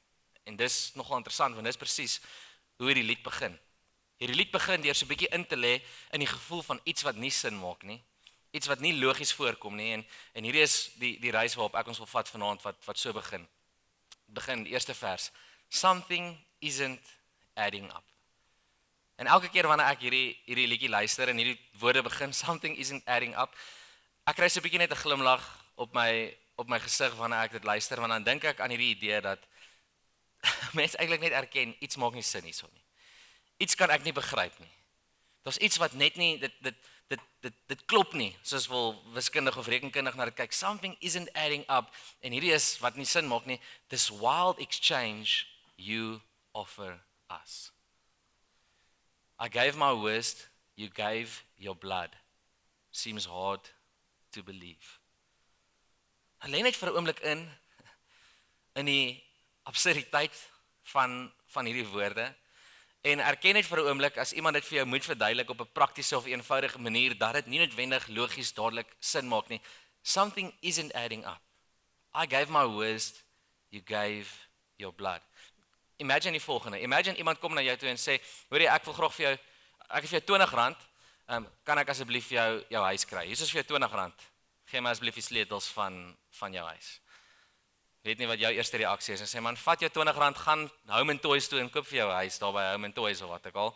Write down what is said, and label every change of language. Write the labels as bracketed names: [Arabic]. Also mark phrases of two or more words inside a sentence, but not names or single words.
[Afrikaans] En dis nogal interessant want dis presies hoe hierdie lied begin. Hierdie lied begin deur so 'n bietjie in te lê in die gevoel van iets wat nie sin maak nie. Iets wat nie logies voorkom nie en hierdie is die reis waarop ek ons wil vat vanaand wat so begin. Begin die eerste vers. [English] Something isn't adding up. [Afrikaans] En elke keer wanneer ek hierdie liedjie luister en hierdie woorde begin, [English] something isn't adding up, [Afrikaans] ek kry so 'n bietjie net 'n glimlag op my gesig wanneer ek dit luister, want dan dink ek aan hierdie idee dat mense eintlik net erken iets maak nie sin hierso nie. Iets kan ek nie begryp nie. Daar's iets wat net nie dit klop nie, soos wil wiskundig of rekenkundig na dit kyk. [English] Something isn't adding up [Afrikaans] en hierdie is wat nie sin maak nie. [English] This wild exchange you offer us. I gave my worst, you gave your blood. Seems hard to believe. [Afrikaans] Alleen net vir 'n oomblik in die absurditeit van hierdie woorde. En erken net vir 'n oomblik as iemand dit vir jou moet verduidelik op 'n praktiese of eenvoudige manier dat dit nie noodwendig logies dadelik sin maak nie. [English] Something isn't adding up. I gave my worst, you gave your blood. [Afrikaans] Imagine die volgende. Imagine iemand kom na jou toe en sê, "Hoorie, ek wil graag vir jou, ek het vir jou R20, kan ek asseblief jou huis kry? Hier is vir jou R20. Gee my asseblief die sleutels van jou huis." Weet nie wat jou eerste reaksie is en sê man, vat jou R20, gaan Home and Toys toe en koop vir jou huis daar by Home and Toys of wat ook al.